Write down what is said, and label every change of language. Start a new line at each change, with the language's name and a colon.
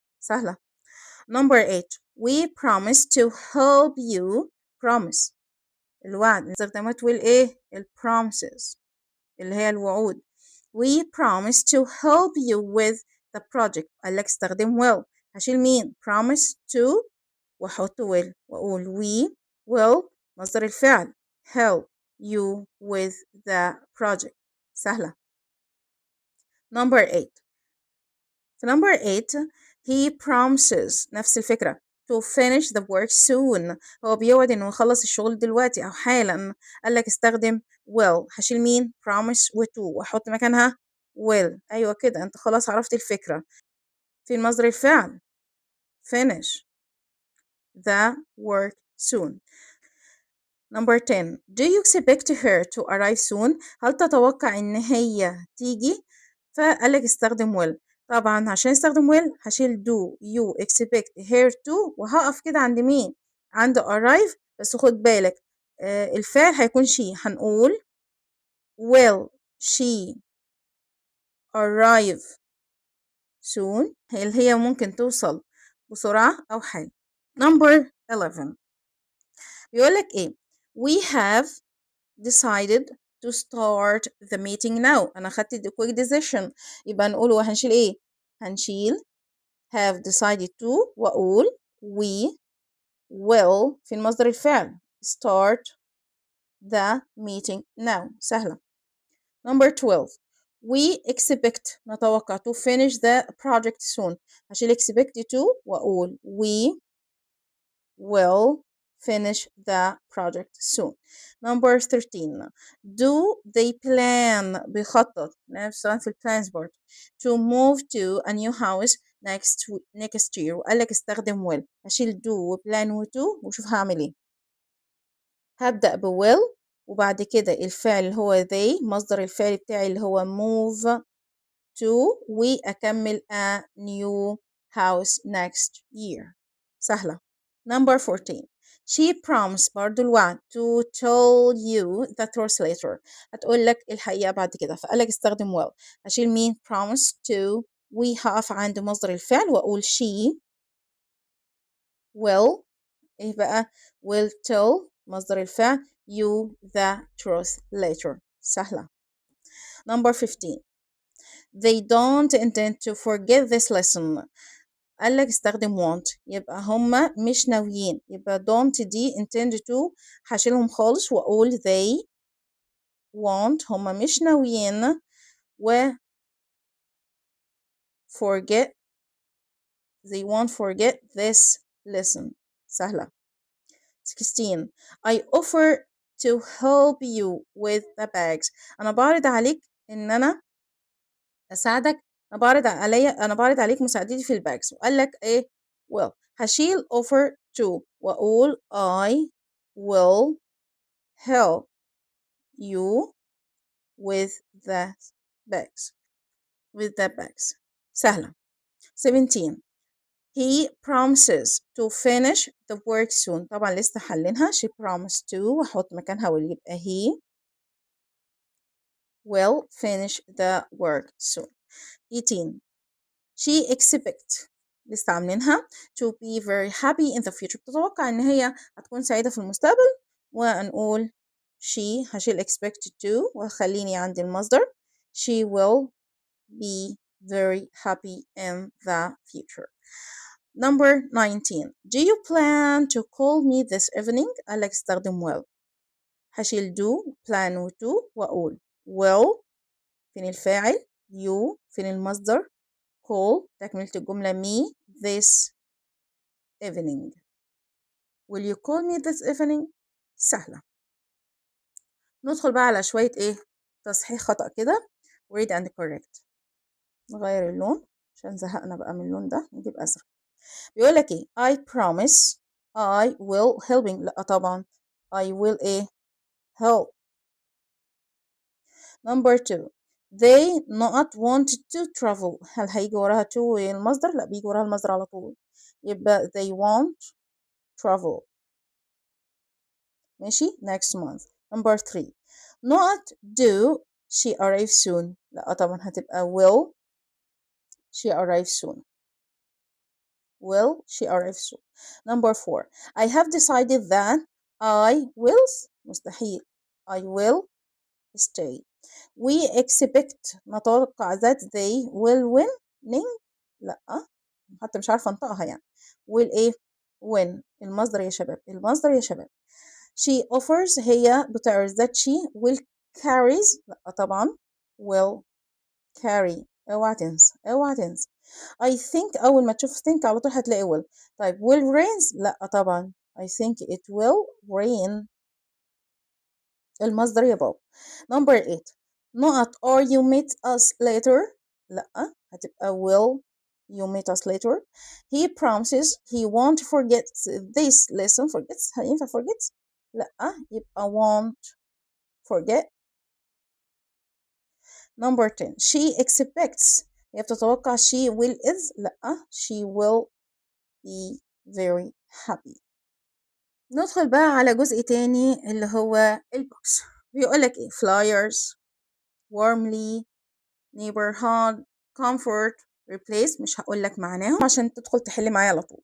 Arabic: سهلة.
English: Number 8 we promise to help you promise
Arabic: الوعد استخدامات
English: will
Arabic: ايه
English: promises
Arabic: اللي هي الوعود.
English: we promise to help you with the project
Arabic: قال لك استخدم
English: will
Arabic: هشيل مين
English: promise to
Arabic: واحط
English: will
Arabic: واقول
English: we will
Arabic: مصدر الفعل
English: help you with the project.
Arabic: سهلة.
English: Number 8
Arabic: في
English: number 8 he promises
Arabic: نفس الفكرة
English: to finish the work soon
Arabic: هو بيوعد انه يخلص الشغل دلوقتي او حالا. قال لك استخدم will هشيل مين promise و to واحط مكانها will. ايوه كده انت خلاص عرفت الفكرة. في مصدر الفعل
English: finish the work soon. Number 10 do you expect her to arrive soon
Arabic: هل تتوقع ان هي تيجي فقال لك استخدم will. طبعا عشان استخدم will هشيل
English: do you expect her to
Arabic: وهقف كده عند مين؟ عند arrive. بس خد بالك الفعل هيكون
English: she.
Arabic: هنقول
English: will she arrive soon.
Arabic: هي ممكن توصل بسرعة أو حال.
English: number 11
Arabic: بيقولك إيه؟
English: we have decided to start the meeting now.
Arabic: أنا خدت
English: the quick decision.
Arabic: يبقى نقول هنشيل إيه؟ هنشيل
English: have decided to
Arabic: وأقول
English: we will
Arabic: في المصدر الفعل
English: start the meeting now.
Arabic: سهلة.
English: number 12 we expect
Arabic: نتوقع
English: to finish the project soon.
Arabic: هشيل
English: expect to
Arabic: وأقول
English: we will finish the project soon. number 13 do they plan
Arabic: بيخطط نفسه في
English: plans
Arabic: برضه
English: to move to a new house next year.
Arabic: وقال لك استخدم will. هشيل do و plan و to وشوف هعمل ايه. هبدأ ب will وبعد كده الفعل اللي هو they مصدر الفعل بتاعي اللي هو
English: move to
Arabic: وأكمل
English: a new house next year.
Arabic: سهلة.
English: number 14 she promised
Arabic: برضو الوعد
English: to tell you the truth later.
Arabic: هتقول لك الحقيقة بعد كده. فقال لك استخدم will. هشيل مين promise to وهقف عند مصدر الفعل وأقول
English: she will
Arabic: إيه بقى
English: will tell
Arabic: مصدر الفعل
English: you the truth later.
Arabic: سهلة.
English: number 15 they don't intend to forget this lesson.
Arabic: قال لك استخدم
English: want.
Arabic: يبقى هما مش ناويين. يبقى
English: don't
Arabic: دي
English: intend to
Arabic: هشيلهم خالص وأقول
English: they want
Arabic: هما مش ناويين و
English: forget they won't forget this lesson.
Arabic: سهلة.
English: 16 I offer to help you with the bags.
Arabic: أنا بعرض عليك إن أنا أساعدك. أنا بعرض عليك مساعدتي في الباجز. وقال لك إيه
English: well
Arabic: هشيل
English: offer to
Arabic: وأقول
English: I will help you with the bags.
Arabic: سهلة.
English: 17 he promises to finish the work soon.
Arabic: طبعا لسه حلينها.
English: she promised to
Arabic: وأحط مكانها
English: will.
Arabic: يبقى
English: he will finish the work soon. 18 she expects
Arabic: لسه عاملينها
English: to be very happy in the future.
Arabic: بتتوقع إن هي هتكون سعيدة في المستقبل. ونقول
English: she
Arabic: هشيل
English: expected to
Arabic: وخليني عند المصدر
English: she will be very happy in the future. number 19 do you plan to call me this evening.
Arabic: قال لك استخدم will. هشيل
English: do plan
Arabic: و to وأقول will فين الفاعل you فين المصدر call تكملة الجملة
English: me this evening. will you call me this evening.
Arabic: سهلة. ندخل بقى على شوية ايه تصحيح خطأ كده
English: read and correct.
Arabic: نغير اللون عشان زهقنا بقى من اللون ده. نجيب أزرق.
English: بيقول لك ايه I promise I will helping.
Arabic: لا طبعا
English: I will
Arabic: ايه
English: help. number 2 they not want to travel.
Arabic: هل هيجي وراها
English: to
Arabic: المصدر؟ لا بيجي وراها المصدر على طول. يبقى
English: they want travel.
Arabic: ماشي
English: next month. number 3 not do she arrive soon.
Arabic: لا طبعا هتبقى
English: will she arrive soon. will she arrive soon. number 4 I have decided that I will
Arabic: مستحيل
English: I will stay. we expect
Arabic: نتوقع
English: that they will win.
Arabic: لا حتى مش عارفة انطقها يعني.
English: will
Arabic: ايه
English: win
Arabic: المصدر يا شباب. المصدر يا شباب
English: she offers
Arabic: هي بتعرض
English: that she will carries.
Arabic: لا طبعا
English: will carry.
Arabic: اوعى تنسى اوعى تنسى.
English: I think
Arabic: أول ما تشوف think على طول هتلاقي
English: will.
Arabic: طيب
English: will rains.
Arabic: لا طبعا
English: I think it will rain
Arabic: المصدر يا بابا.
English: number 8 not or you meet us later.
Arabic: لا هتبقى
English: will you meet us later. he promises he won't forget this lesson. forgets
Arabic: هينفع
English: forgets؟
Arabic: لا يبقى
English: won't forget. number 10 she expects
Arabic: هي بتتوقع
English: she will is
Arabic: لأ
English: she will be very happy.
Arabic: ندخل بقى على جزء تاني اللي هو البوكس. بيقولك ايه
English: flyers warmly neighborhood comfort replace
Arabic: مش هقولك معناهم عشان تدخل تحل معايا على طول.